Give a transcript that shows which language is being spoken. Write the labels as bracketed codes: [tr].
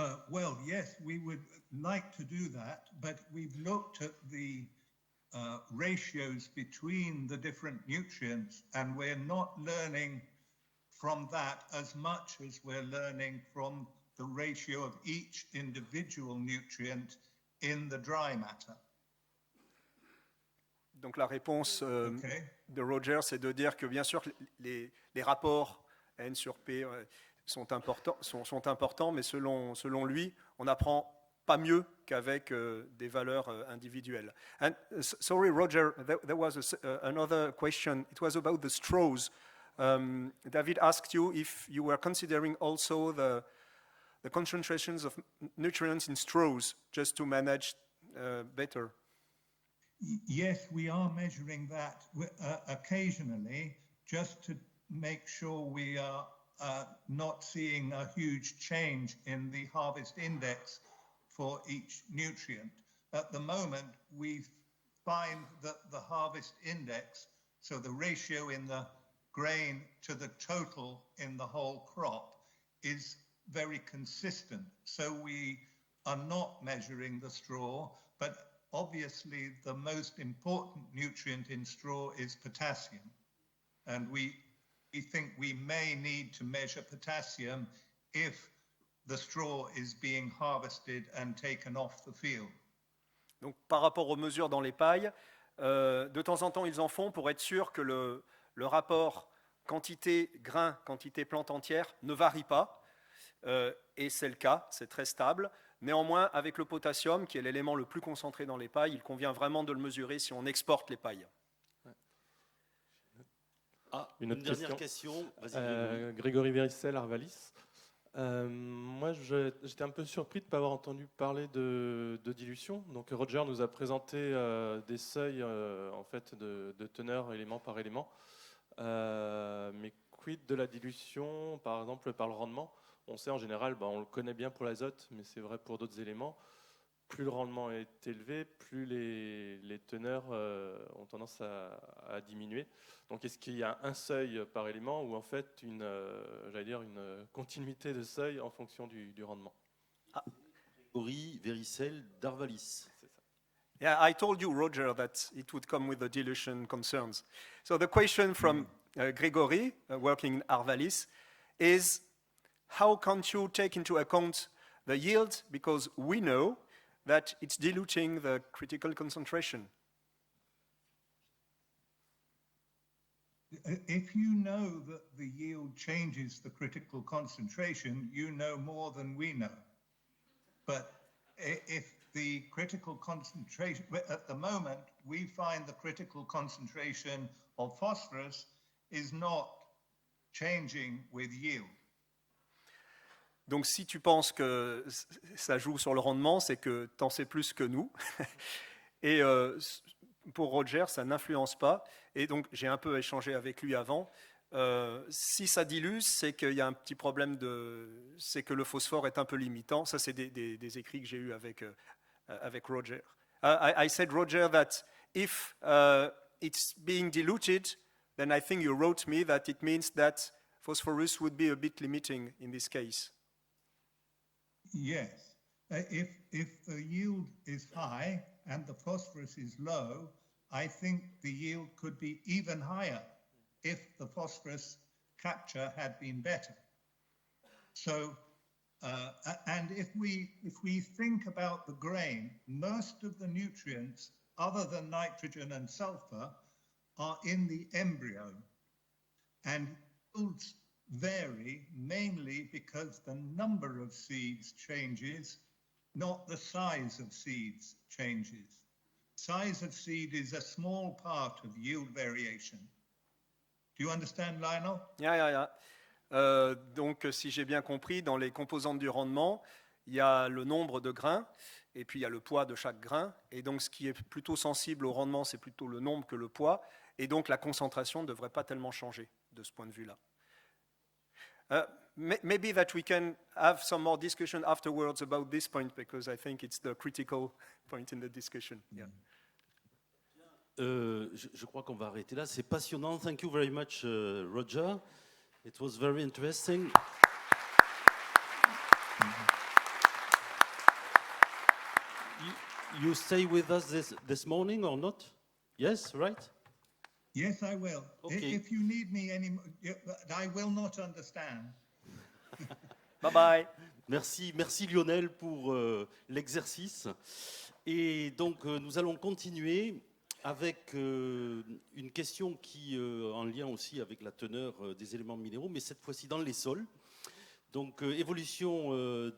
[en] Well, yes, we would like to do that, but we've looked at the ratios between the different nutrients, and we're not learning from that as much as we're learning from the ratio of each individual nutrient in the dry matter. [fr] Donc la réponse [en] Okay. [fr] de Roger, c'est de dire que bien sûr les rapports N sur P sont importants, mais selon lui, on n'apprend pas mieux qu'avec des valeurs individuelles. [en] And sorry, Roger, there was another question. It was about the straws. David asked you if you were considering also the concentrations of nutrients in straws just to manage better. Yes, we are measuring that occasionally just to make sure we are not seeing a huge change in the harvest index for each nutrient. At the moment, we find that the harvest index, so the ratio in the grain to the total in the whole crop, is very consistent. So we are not measuring the straw, but obviously the most important nutrient in straw is potassium. And we think we may need to measure potassium if the straw is being harvested and taken off the field. [fr] Donc par rapport aux mesures dans les pailles, de temps en temps ils en font pour être sûr que le rapport quantité grain, quantité plante entière ne varie pas. Et c'est le cas, c'est très stable. Néanmoins, avec le potassium, qui est l'élément le plus concentré dans les pailles, il convient vraiment de le mesurer si on exporte les pailles. Ah, Une autre dernière question. Vas-y, Grégory Vérissel, Arvalis. Moi, j'étais un peu surpris de ne pas avoir entendu parler de dilution. Donc, Roger nous a présenté des seuils en fait, de teneur élément par élément. Mais quid de la dilution, par exemple, par le rendement? On sait en général, on le connaît bien pour l'azote, mais c'est vrai pour d'autres éléments. plus le rendement est élevé, plus les teneurs ont tendance à diminuer. Donc est-ce qu'il y a un seuil par élément ou en fait une continuité de seuil en fonction du rendement? Grégory Vericel d'Arvalis. [en] Yeah, I told you, Roger, that it would come with the dilution concerns. So the question from Gregory, working in Arvalis, is how can't you take into account the yield, because we know that it's diluting the critical concentration. If you know that the yield changes the critical concentration, you know more than we know. But if the critical concentration, at the moment, we find the critical concentration of phosphorus is not changing with yield. [fr] Donc si tu penses que ça joue sur le rendement, c'est que tu en sais plus que nous. Et pour Roger, ça n'influence pas. Et donc j'ai un peu échangé avec lui avant. Si ça dilue, c'est qu'il y a un petit problème c'est que le phosphore est un peu limitant. Ça, c'est des écrits que j'ai eus avec Roger. [en] I said, Roger, that if it's being diluted, then I think you wrote me that it means that phosphorus would be a bit limiting in this case. Yes. If the yield is high and the phosphorus is low, I think the yield could be even higher if the phosphorus capture had been better. So, and if we think about the grain, most of the nutrients other than nitrogen and sulfur are in the embryo, and yields vary mainly because the number of seeds changes, not the size of seeds changes. Size of seed is a small part of yield variation. Do you understand, Lionel? Yeah. [fr] Donc, si j'ai bien compris, dans les composantes du rendement, il y a le nombre de grains et puis il y a le poids de chaque grain. Et donc, ce qui est plutôt sensible au rendement, c'est plutôt le nombre que le poids. Et donc, la concentration ne devrait pas tellement changer de ce point de vue-là. [en] Maybe that we can have some more discussion afterwards about this point, because I think it's the critical point in the discussion. Yeah. [fr] Je crois qu'on va arrêter là. C'est passionnant. [en] Thank you very much, Roger. It was very interesting. You stay with us this morning or not? Yes, right? Yes, I will. Okay. If you need me anymore, I will not understand. Bye bye. [fr] Merci Lionel pour l'exercice. Et donc nous allons continuer avec une question qui en lien aussi avec la teneur des éléments minéraux, mais cette fois-ci dans les sols. Donc évolution des